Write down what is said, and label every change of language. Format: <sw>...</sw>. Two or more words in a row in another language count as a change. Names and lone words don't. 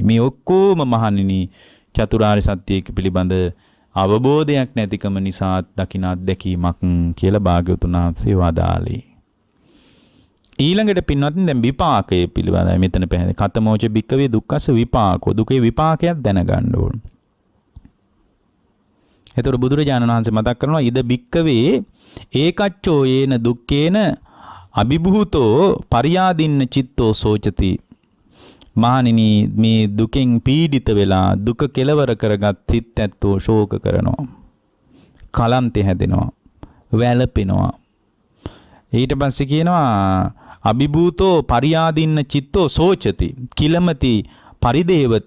<si>මේ ඔක්කොම මහණෙනි චතුරාර්ය සත්‍ය පිළිබඳ අවබෝධයක් නැතිකම නිසා දකින අත්දැකීමක් කියලා භාග්‍යවතුන් වහන්සේ වදාළේ. ඊළඟට පින්වත්නි දැන් විපාකයේ පිළිබඳව මෙතන පැහැදිලි.</si> <pi>කතමෝච භික්කවේ දුක්ඛස විපාකෝ.</pi> <si>දුකේ විපාකයක් දැනගන්න ඕන. එතකොට බුදුරජාණන් වහන්සේ මතක් කරනවා</si> <pi>ඉද භික්කවේ ඒකච්චෝ යේන දුක්ඛේන අභිභූතෝ පරියාදින්න චිත්තෝ සෝචති.</pi> <si>මහණෙනි මේ දුකෙන් පීඩිත වෙලා දුක කෙලවර කරගත් සිත් ඇත්තෝ ශෝක කරනවා. කලන්තේ හැදෙනවා. වැළපෙනවා. ඊට පස්සේ කියනවා</si> <pi>අභිභූතෝ පරියාදින්න චිත්තෝ සෝචති කිලමති පරිදේවති.</pi>